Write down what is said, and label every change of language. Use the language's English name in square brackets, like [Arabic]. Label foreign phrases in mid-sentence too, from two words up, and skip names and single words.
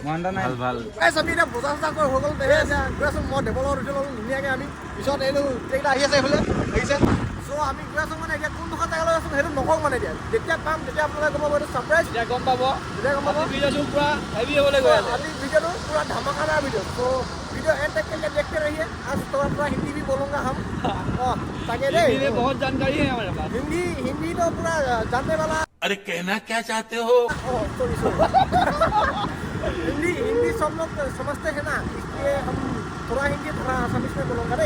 [Assamese] ভাল ভাল। এই চাবি এতিয়া বজাৰ চজাৰ কৰি হৈ গ'ল। গৈ আছোঁ মই দেৱলৰ উঠি ল'লোঁ ধুনীয়াকৈ। আমি পিছত এইটো ট্ৰেইন আহি আছে এইফালে দেখিছে। চ' আমি গৈ আছোঁ মানে এতিয়া কোনডোখৰ জেগালৈ আছোঁ সেইটো নকওঁ মানে। এতিয়া যেতিয়া পাম তেতিয়া আপোনালোকে গম পাব, এইটো ছাৰপ্ৰাইজ। এতিয়া গম পাব, তেতিয়া গম পাব। ভিডিঅ'টো পুৰা হেভি হ'বলৈ গৈ আছে। [Hindi] अभी वीडियो तो पूरा धमाकेदार वीडियो। तो वीडियो एंड तक के लिए देखते रहिए। आज थोड़ा हिंदी भी बोलूँगा हम। ताकि हिंदी में बहुत जानकारी है हमारे पास। हिंदी तो पूरा जानने वाला। अरे कहना क्या चाहते हो? सॉरी हिंदी सब लोग समझते हैं ना, इसलिए हम थोड़ा हिंदी थोड़ा असमीज में बोलूँगा रे।